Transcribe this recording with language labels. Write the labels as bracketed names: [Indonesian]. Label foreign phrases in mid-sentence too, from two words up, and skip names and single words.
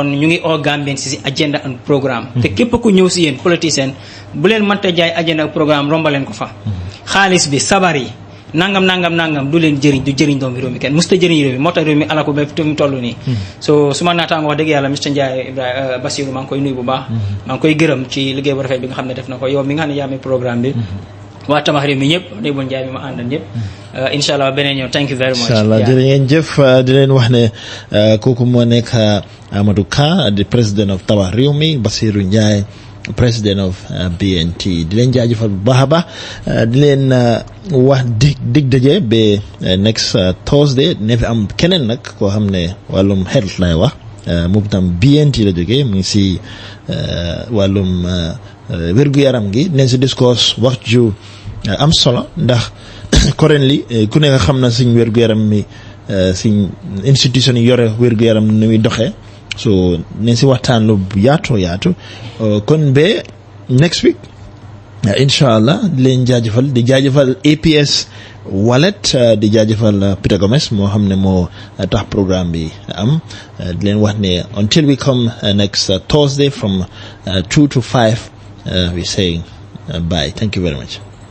[Wolof] ñu ngi oo Gambien si [English] agenda and programme [Wolof] te képp ku ñëw si yéen politicien bu leen mënta jaay agenda ak programme rombaleen ko fa xaalis bi sabar yi nangam du leen jëriñ doomi réew mi kenn musta jëriñ réew mi moo tax réew mi alako ba fi mu toll nii so su ma naataango wax dëgg yàlla Mr Njie Ibrahima Bassirou maa ngi koy nuyu bu baax maa ngi koy gërëm ci liggéey bu rafet bi nga xam ne def na ko yow mi nga xam ne yaa amee programme bi waa tabax réew mi ñëpp day bon Njaay bi ma àndal ñëpp inshallah beneen ñëw [English] thank you very much [Wolof] inshallah jërë ngeen jëf di leen wax ne kooku moo nekk Ahmadou Ka [English] the president of [Wolof] tabax réew mi Bassirou Njie president of BNT di leen jaajëfal bu baax a baax di leen wax dig daje ba [English] next Thursday [Wolof] ne fi am keneen nag koo xam ne wàllum health lay wax moom tam BNT la jógee mu ngi si wàllum wér-gu-yaram gi dinañ si discours wax ju am solo ndax currently ku ne nga xam na suñ wér-gu-yaram mi suñ institution yi yore wér-gu-yaram ni muy doxee so dinañ si waxtaan lu yaatu kon ba [English] next week [Wolof] incha allah di leen di jaajëfal APS Wallet di jaajëfal Peter Gomez moo xam ne moo tax programme bi am di leen wax ne [English] until we come next Thursday from 2 to 5 we're saying bye. Thank you very much.